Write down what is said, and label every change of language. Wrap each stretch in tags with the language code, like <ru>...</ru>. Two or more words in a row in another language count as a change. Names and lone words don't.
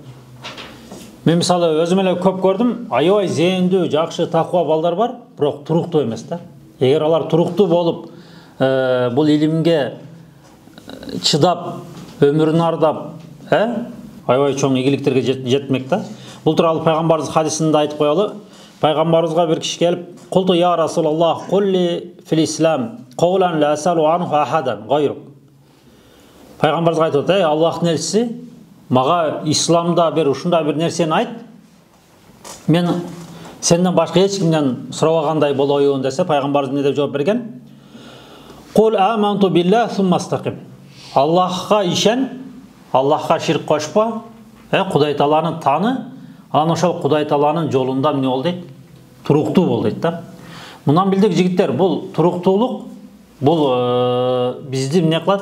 <ky>Мен мисалы өзүм эле көп көрдүм, аябай зээндүү, жакшы таква балдар бар, бирок туруктуу эмес да. Эгер алар туруктуу болуп, бул илимге чыдап, өмүрүн ардап, аябай чоң ийгиликтерге жетмек да. Бул тууралуу пайгамбарыбыз хадисинде айтып коелу. Пайгамбарыбызга бир киши келип,</ky> <ar>"قلت يا رسول الله قل لي في الإسلام قولا لا أسأل عنه أحدا غيرك."</ar> <ky>Пайгамбарыбыз айтып атат: "Аллахтын элчиси, мага исламда бир ушундай бир нерсени айт. Мен сенден башка эч кимден сурабагандай болоюн" десе, пайгамбарыбыз эмне деп жооп берген?</ky> <ar>"قل آمنت بالله ثم استقم."</ar> <ky>Аллахка ишен, Аллахка ширк кошпо, Кудай Тааланы таны, анан ошол Кудай Тааланын жолунда эмне бол дейт? Туруктуу бол дейт да. Мындан билдик жигиттер, бул туруктуулук, бул бизди эмне кылат?</ky>